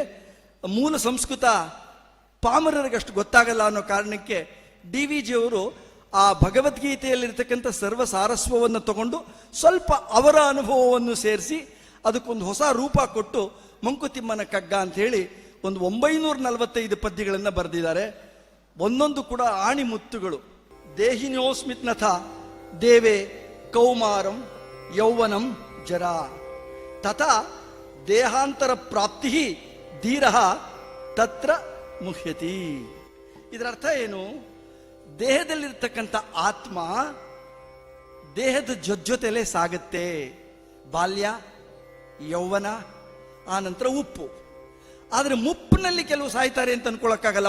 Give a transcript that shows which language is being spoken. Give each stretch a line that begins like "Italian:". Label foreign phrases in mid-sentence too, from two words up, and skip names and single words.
Kannada: ಮೂಲ ಸಂಸ್ಕೃತ ಪಾಮರರಿಗಷ್ಟು ಗೊತ್ತಾಗಲ್ಲ ಅನ್ನೋ ಕಾರಣಕ್ಕೆ DVG ಅವರು ಆ ಭಗವದ್ಗೀತೆಯಲ್ಲಿರ್ತಕ್ಕಂಥ ಸರ್ವ ಸಾರಸ್ವವನ್ನು ತಗೊಂಡು ಸ್ವಲ್ಪ ಅವರ ಅನುಭವವನ್ನು ಸೇರಿಸಿ ಅದಕ್ಕೊಂದು ಹೊಸ ರೂಪ ಕೊಟ್ಟು ಮಂಕುತಿಮ್ಮನ ಕಗ್ಗ ಅಂತ ಹೇಳಿ ಒಂದು 945 ಪದ್ಯಗಳನ್ನು ಬರೆದಿದ್ದಾರೆ. ಒಂದೊಂದು ಕೂಡ ಆಣಿ ಮುತ್ತುಗಳು.
Sanskrit: ದೇಹಿನೋಸ್ಮಿತ್ನಥ ದೇವೇ ಕೌಮಾರಂ ಯೌವನಂ ಜರಾ ತಥಾ ದೇಹಾಂತರ ಪ್ರಾಪ್ತಿ ಧೀರಃ ತತ್ರ ಮುಹ್ಯತಿ.
Kannada: ಇದರ ಅರ್ಥ ಏನು? ದೇಹದಲ್ಲಿರ್ತಕ್ಕಂಥ ಆತ್ಮ ದೇಹದ ಜೊತೆಲೇ ಸಾಗುತ್ತೆ. ಬಾಲ್ಯ, ಯೌವನ, ಆ ನಂತರ ಉಪ್ಪು. ಆದರೆ ಮುಪ್ಪಿನಲ್ಲಿ ಕೆಲವು ಸಾಯ್ತಾರೆ ಅಂತ ಅನ್ಕೊಳಕ್ಕಾಗಲ್ಲ.